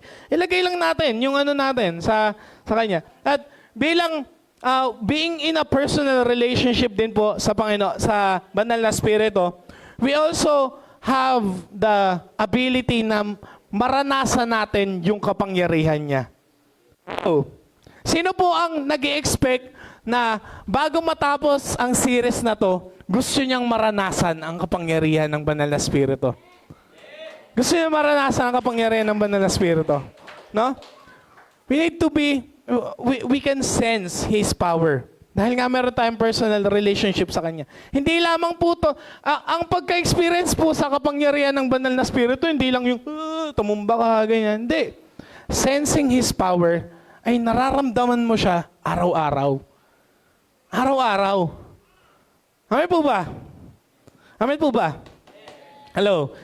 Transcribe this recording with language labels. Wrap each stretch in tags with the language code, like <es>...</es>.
<tl>Ilagay lang natin yung natin sa kanya. At bilang</tl> <en>being in a personal relationship</en> <tl>din po sa Panginoon, sa banal na spirito,</tl> <en>we also have the ability</en> <tl>na maranasan natin yung kapangyarihan niya. So, sino po ang nag-i-expect na bago matapos ang series na to, gusto niyang maranasan ang kapangyarihan ng banal na spirito? Gusto niya maranasan ang kapangyarihan ng banal na spirito? No?</tl> <en>We need to be, we can sense His power.</en> <tl>Dahil nga meron tayong</tl> <en>personal relationship</en> <tl>sa Kanya. Hindi lamang po to, ang pagka-experience po sa kapangyarihan ng banal na spirito, hindi lang yung, tumumba ka, ganyan. Hindi.</tl> <en>Sensing His power,</en> <tl>ay nararamdaman mo siya araw-araw. Araw-araw. Amen po ba? Amen po ba? Hello.</tl>